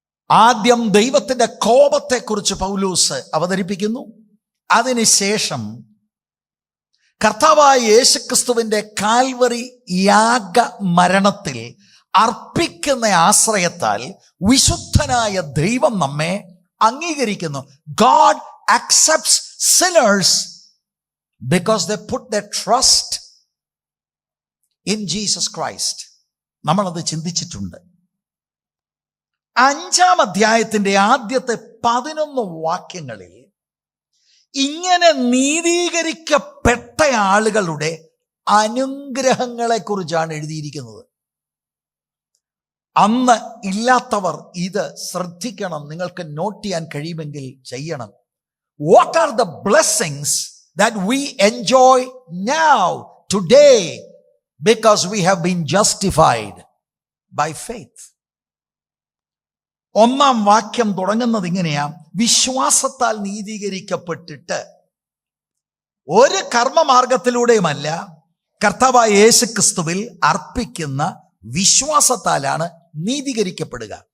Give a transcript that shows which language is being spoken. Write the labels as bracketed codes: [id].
[ml] ആദ്യം ദൈവത്തിന്റെ കോപത്തെക്കുറിച്ച് പൗലോസ് അവതരിപ്പിക്കുന്നു. അതിനുശേഷം കർത്താവായ യേശുക്രിസ്തുവിന്റെ കാൽവറി യാഗ മരണത്തിൽ അർപ്പിക്കുന്ന ആശ്രയത്താൽ വിശുദ്ധനായ ദൈവം നമ്മെ അംഗീകരിക്കുന്നു. [en] God accepts sinners because they put their trust in Jesus Christ. [ml] നമ്മളത് ചിന്തിച്ചിട്ടുണ്ട്. 5-ാം അധ്യായത്തിന്റെ ആദ്യത്തെ 11 വാക്യങ്ങളിൽ ഇങ്ങനെ നീതീകരിക്കപ്പെട്ട ആളുകളുടെ അനുഗ്രഹങ്ങളെ കുറിച്ചാണ് എഴുതിയിരിക്കുന്നത്. അന്ന് ഇല്ലാത്തവർ ഇത് ശ്രദ്ധിക്കണം. നിങ്ങൾക്ക് നോട്ട് ചെയ്യാൻ കഴിയുമെങ്കിൽ ചെയ്യണം. [en] What are the blessings that we enjoy now, today, because we have been justified by faith? [ml] 1-ാം വാക്യം തുടങ്ങുന്നത് ഇങ്ങനെയാ: വിശ്വാസത്താൽ നീതീകരിക്കപ്പെട്ടിട്ട്. ഒരു കർമ്മമാർഗത്തിലൂടെയുമല്ല, കർത്താവായ യേശുക്രിസ്തുവിൽ അർപ്പിക്കുന്ന വിശ്വാസത്താലാണ് നീതീകരിക്കപ്പെടുക.